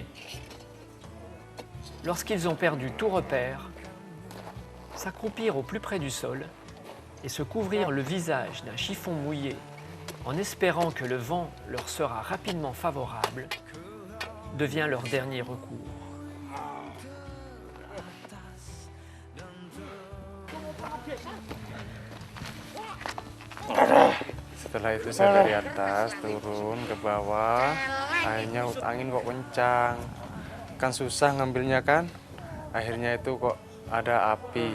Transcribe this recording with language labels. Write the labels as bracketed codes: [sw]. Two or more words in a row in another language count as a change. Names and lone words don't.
[fr] Lorsqu'ils ont perdu tout repère, s'accroupir au plus près du sol et se couvrir le visage d'un chiffon mouillé en espérant que le vent leur sera rapidement favorable devient leur dernier recours. [id] Setelah itu saya dari atas turun ke bawah, akhirnya angin kok kencang. Kan susah ngambilnya kan, akhirnya itu kok ada api.